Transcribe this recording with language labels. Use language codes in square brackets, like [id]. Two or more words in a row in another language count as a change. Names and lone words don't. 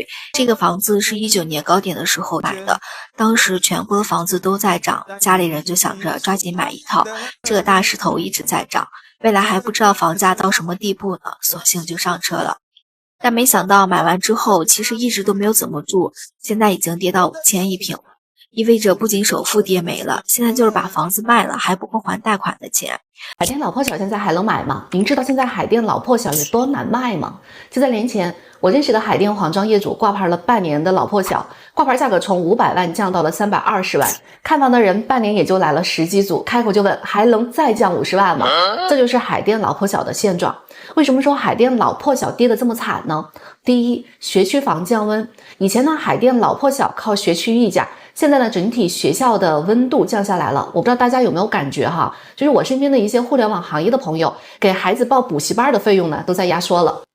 [zh] 這個房子是19年高點的時候買的，當時全國的房子都在漲，家裡人就想着抓緊買一套。這個大勢頭一直在漲，未來還不知道房價到什麼地步呢，索性就上車了。但沒想到買完之後，其實一直都沒有怎麼住，現在已經跌到5000一平了，意味着不仅首付跌沒了，現在就是把房子賣了，還不夠還貸款的钱。海淀老破小现在还能买吗？您知道现在海淀老破小有多难卖吗？就在年前，我认識的海淀黄庄業主掛牌了半年的老破小，掛牌價格從500萬降到了320萬，看房的人半年也就來了10 幾組，開口就問還能再降50萬嗎？這就是海淀老破小的現狀。為什麼說海淀老破小跌得這麼慘呢？第一，學區房降溫。以前呢，海淀老破小靠學區溢價，現在呢，整體學校的溫度降下來了。我不知道大家有沒有感覺哈，就是我身邊的一些互聯網行業的朋友，給孩子報補習班的費用呢，都在壓縮了。